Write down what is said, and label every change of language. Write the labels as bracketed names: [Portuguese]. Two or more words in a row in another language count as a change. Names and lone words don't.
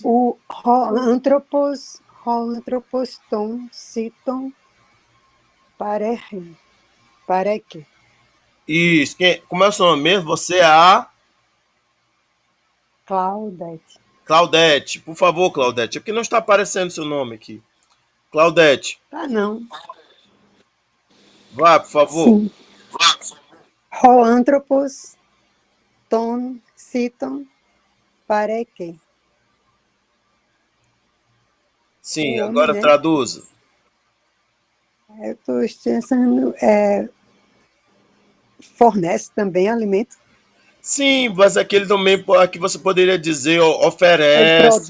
[Greek] Ὁ ἄνθρωπος τὸν σῖτον παρέχει. [Portuguese] Isso. Como é o seu nome mesmo? Você é a Claudete. Claudete. Por favor, Claudete. É porque não está aparecendo seu nome aqui. Claudete, Não. vá, por favor. Sim. [Greek] ὁ ἄνθρωπος τὸν σῖτον παρέχει. [Portuguese] Sim, O homem, agora né? traduza. Eu estou pensando, fornece também alimento. Sim, mas aquele também que você poderia dizer Ele oferece,